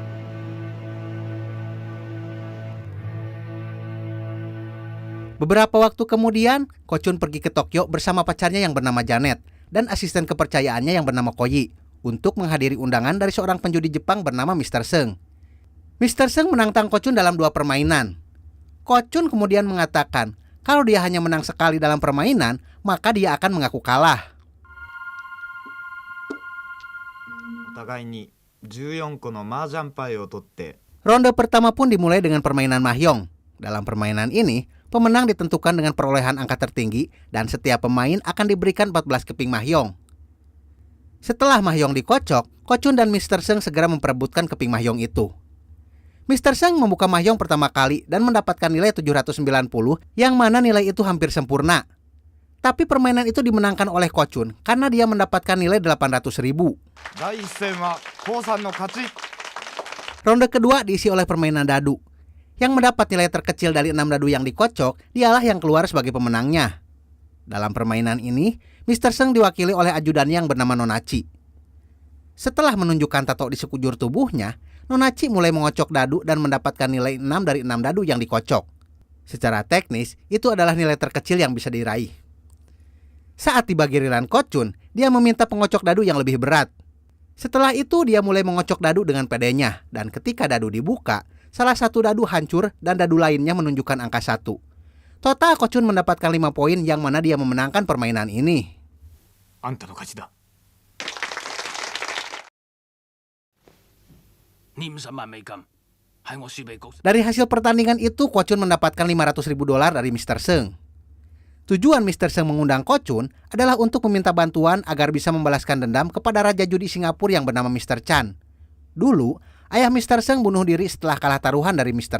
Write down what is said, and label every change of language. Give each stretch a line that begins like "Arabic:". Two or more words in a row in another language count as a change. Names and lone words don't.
Indonesian: Beberapa waktu kemudian, Ko Chun pergi ke Tokyo bersama pacarnya yang bernama Janet dan asisten kepercayaannya yang bernama Koyi untuk menghadiri undangan dari seorang penjudi Jepang bernama Mr. Seng. Mr. Seng menantang Ko Chun dalam 2 permainan. Ko Chun kemudian mengatakan kalau dia hanya menang sekali dalam permainan, maka dia akan mengaku kalah.
Japanese: お互いに14個の麻雀牌を取って。
Indonesian: Ronde pertama pun dimulai dengan permainan mahjong. Dalam permainan ini, pemenang ditentukan dengan perolehan angka tertinggi dan setiap pemain akan diberikan 14 keping mahjong. Setelah mahjong dikocok, Ko Chun dan Mr. Seng segera memperebutkan keping mahjong itu. Mr. Seng membuka mahjong pertama kali dan mendapatkan nilai 790 yang mana nilai itu hampir sempurna. Tapi permainan itu dimenangkan oleh Ko Chun karena dia mendapatkan nilai 800.000.
Japanese: 第一戦はコウさんの勝ち。
Indonesian: Ronde kedua diisi oleh permainan dadu. Yang mendapat nilai terkecil dari 6 dadu yang dikocok, dialah yang keluar sebagai pemenangnya. Dalam permainan ini, Mr. Seng diwakili oleh ajudannya yang bernama Nonachi. Setelah menunjukkan tato di sekujur tubuhnya, Nonachi mulai mengocok dadu dan mendapatkan nilai 6 dari 6 dadu yang dikocok. Secara teknis, itu adalah nilai terkecil yang bisa diraih. Saat tiba giliran Ko Chun, dia meminta pengocok dadu yang lebih berat. Setelah itu, dia mulai mengocok dadu dengan pedenya, dan ketika dadu dibuka, salah satu dadu hancur dan dadu lainnya menunjukkan angka 1. Total Ko Chun mendapatkan 5 poin yang mana dia memenangkan permainan ini.
Japanese: あんたの勝ちだ。
Cantonese: 50 萬美金係我輸俾局。
Indonesian: Dari hasil pertandingan itu, Ko Chun mendapatkan $500.000 dari Mr. Seng. Tujuan Mr. Seng mengundang Ko Chun adalah untuk meminta bantuan agar bisa membalaskan dendam kepada Raja Judi Singapura yang bernama Mr. Chan. Dulu, ayah Mr. Seng bunuh diri setelah kalah taruhan dari Mr.